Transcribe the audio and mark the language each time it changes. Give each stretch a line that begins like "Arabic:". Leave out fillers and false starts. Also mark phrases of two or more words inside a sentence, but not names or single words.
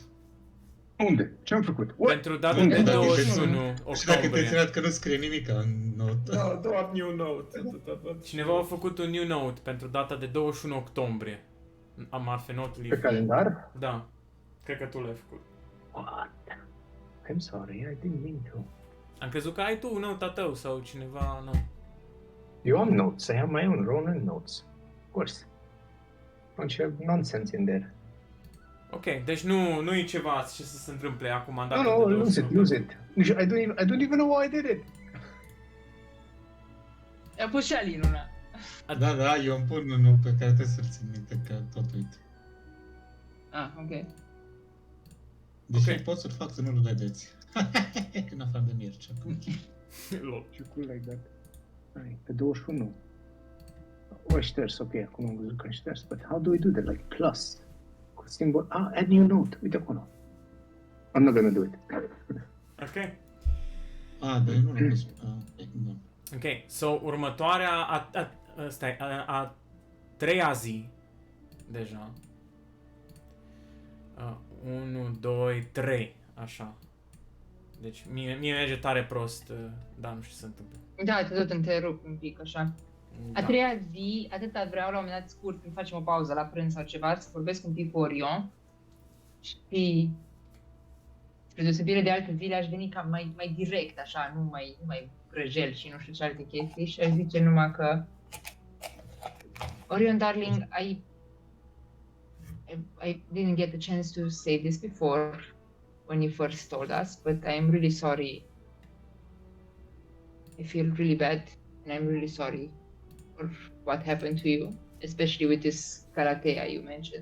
Romanian: Unde? Ce-am făcut? What? Pentru data Unde? de Dacă 21 Și dacă te-ai octombrie. ținut că nu scrie nimic în note. Da, doar
English: new note.
Romanian: Atâta văd. Cineva a făcut un
English: new note
Romanian: pentru data de 21 octombrie. Am arfe not Pe live. calendar? Da. Cred că tu l-ai făcut.
English: What? I'm sorry, I didn't mean to.
Romanian: Am crezut că ai tu un note a tău sau cineva, nu. Eu am
English: notes, I have my own Ronan notes. Of course. Don't you have nonsense in there?
Romanian: Ok, deci nu e ceva ce să se întâmple acum în data
English: No,
Romanian: de
English: no,
Romanian: 21.
English: lose it. I don't even know why I did it.
Romanian: I-a pus și Alin una. Da, eu îmi pun unul pe care trebuie să-l țin minte, că tot uit. Ah, ok. Deși Ok. pot să-l fac să nu-l vedeți. În afară de Mircea. Lol.
English: You cool like that.
Romanian: Hai, pe 21. O șters, ok, acum am văzut că am șters,
English: but how do I do that? Like plus?
Romanian: Cu simbol,
English: add new note,
Romanian: uite acolo.
English: I'm not gonna do it. Ok.
Romanian: Dar eu nu l-am pus. Da. Ok, so următoarea, a treia zi, deja. 1, 2, 3, așa. Deci mie merge tare prost, dar nu știu ce se întâmplă. Da, te tot întrerup un pic, așa. A Da. treia zi, atâta vreau la un moment dat scurt, când facem o pauză la prânz sau ceva, să vorbesc un pic cu Orion. Și spre deosebire de alte zile, aș veni cam mai direct, așa, nu mai grăjel și nu știu ce alte chestii. Și aș zice numai că Orion,
English: darling, I didn't get the chance to say this before when you first told us, but I am really sorry. I feel really bad, and I'm really sorry for what happened to you, especially with this karatea you mentioned.